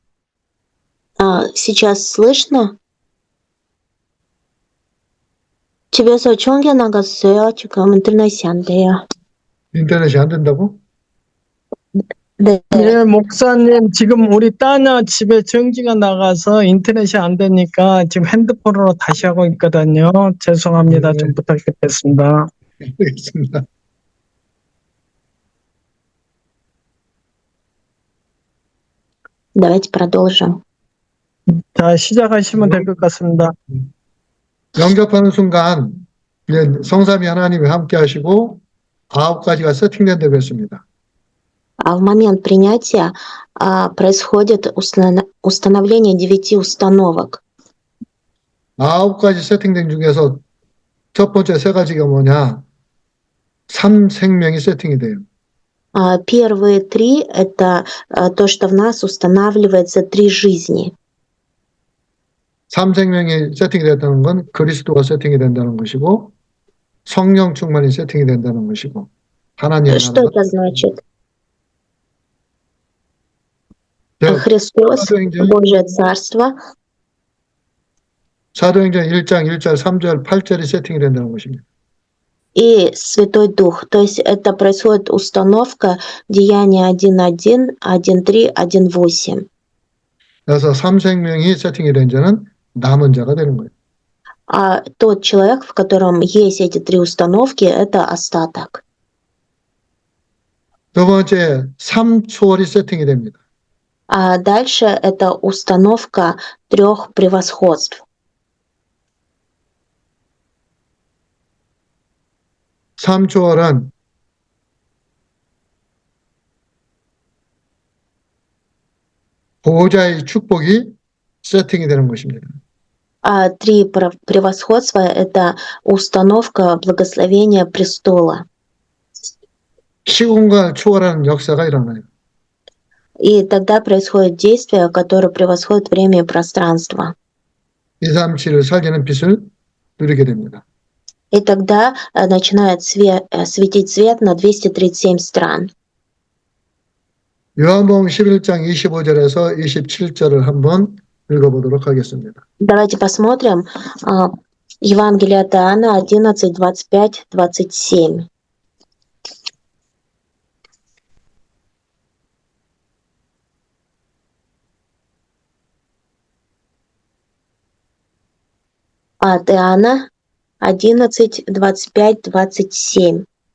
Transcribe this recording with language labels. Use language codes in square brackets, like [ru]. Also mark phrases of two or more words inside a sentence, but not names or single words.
[ru] Сейчас слышно? [ko] 집에서 전기 나갔어요. 지금 인터넷이 안 돼요. 인터넷이 안 된다고? 네. 예, 목사님, 지금 우리 따녀 집에 전기가 나가서 인터넷이 안 되니까 지금 핸드폰으로 다시 하고 있거든요. 죄송합니다. 네. 좀 부탁드리겠습니다. 알겠습니다. [ru] Давайте продолжим. [ko] 자, 시작하시면 될 것 같습니다. 영접하는 순간 성삼위 하나님이 함께 하시고 9가지가 세팅된다고 했습니다. [ru] В момент принятия происходит установление 9 установок. [ko] 9가지 세팅된 중에서 첫 번째 세 가지가 뭐냐? 3생명이 세팅이 돼요. [ru] Первые 3 – это то, что в нас устанавливается 3 жизни. [ko] 3생명이 세팅이 됐다는 건 그리스도가 세팅이 된다는 것이고 성령 충만이 세팅이 된다는 것이고 하나님의 [ru] Что [ko] 나라가 [ru] это значит? [ko] 즉 [ru] Христос, [ko] 사도행전 [ru] Божье Царство. [ko] 사도행전 1장 1절 3절 8절이 세팅이 된다는 것입니다. [ru] И Святой Дух. То есть это происходит установка Деяния 1.1, 1.3, 1.8. [ko] 그래서 삼생명이 세팅이 된 자는 남은 자가 되는 거예요. [ru] А тот человек, в котором есть эти три установки, это остаток. [ko] 두 번째, 삼초월이 세팅이 됩니다. [ru] А дальше это установка трех превосходств. [ko] 삼초월은 보호자의 축복이 세팅이 되는 것입니다. [ru] А три превосходства — это установка благословения престола. [ko] 시공간을 초월하는 역사가 일어나요. [ru] И тогда происходит действие, которое превосходит время и пространство. [ko] 237을 살리는 빛을 누리게 됩니다. [ru] И тогда начинает светить свет на 237 стран. [ko] 요한복음 11장 25절에서 27절을 한번 읽어보도록 하겠습니다. [ru] Давайте посмотрим Евангелие от Иоанна 11, 25, 27. От Иоанна 11, 25, 27.